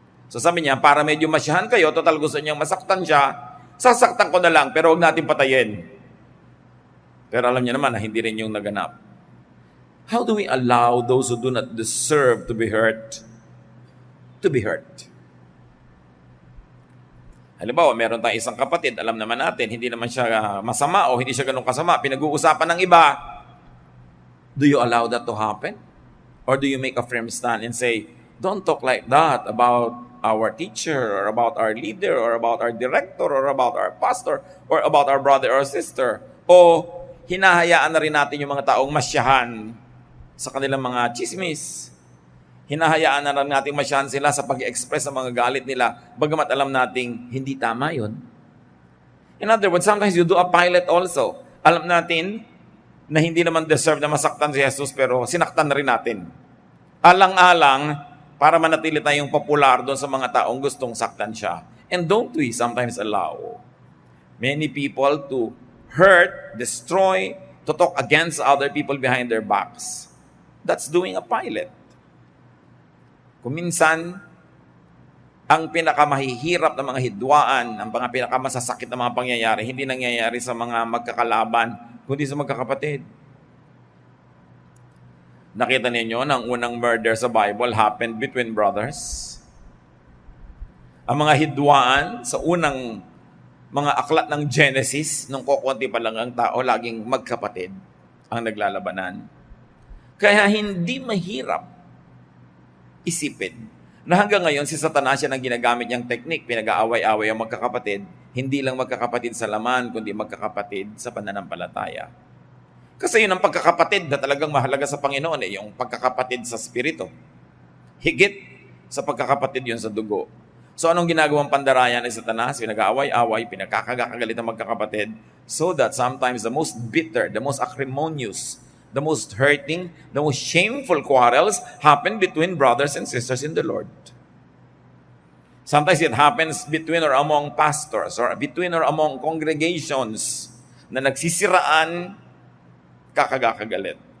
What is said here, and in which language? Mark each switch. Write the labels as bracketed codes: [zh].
[tl] So sabi niya, para medyo masyahan kayo, total gusto niyang masaktan siya, sasaktan ko na lang, pero huwag natin patayin. Pero alam niya naman na hindi rin yung naganap. [en] How do we allow those who do not deserve to be hurt to be hurt? [tl] Halimbawa, meron tayong isang kapatid, alam naman natin, hindi naman siya masama o hindi siya ganun kasama, pinag-uusapan ng iba. [en] Do you allow that to happen? Or do you make a firm stand and say, don't talk like that about our teacher or about our leader or about our director or about our pastor or about our brother or sister? [tl] O hinahayaan na rin natin yung mga taong masyahan sa kanilang mga chismis. Hinahayaan na rin natin masyahan sila sa pag-express ng mga galit nila, bagamat alam nating hindi tama yun. [en] In other words, sometimes you do a Pilate also. [tl] Alam natin na hindi naman deserve na masaktan si Jesus, pero sinaktan na rin natin. Alang-alang, para manatili tayong popular doon sa mga taong gustong saktan siya. [en] And don't we sometimes allow many people to hurt, destroy, to talk against other people behind their backs? That's doing a Pilate. [tl] Kung minsan, ang pinakamahihirap na mga hidwaan, ang mga pinakamasasakit na mga pangyayari, hindi nangyayari sa mga magkakalaban, kundi sa magkakapatid. Nakita ninyo na ang unang murder sa Bible [en] happened between brothers. [tl] Ang mga hidwaan sa unang mga aklat ng Genesis, nung kukunti pa lang ang tao, laging magkapatid ang naglalabanan. Kaya hindi mahirap isipin na hanggang ngayon si Satanas yan ang ginagamit niyang teknik, pinag-aaway-away ang magkakapatid, hindi lang magkakapatid sa laman, kundi magkakapatid sa pananampalataya. Kasi yun ang pagkakapatid na talagang mahalaga sa Panginoon, yung pagkakapatid sa spirito. Higit sa pagkakapatid yun sa dugo. So anong ginagawang pandarayan ni Satanas? Pinag-aaway-away, pinagkakagalit ang magkakapatid, [en] so that sometimes the most bitter, the most acrimonious, the most hurting, the most shameful quarrels happen between brothers and sisters in the Lord. Sometimes it happens between or among pastors or between or among congregations [tl] na nagsisiraan, kakagagalit.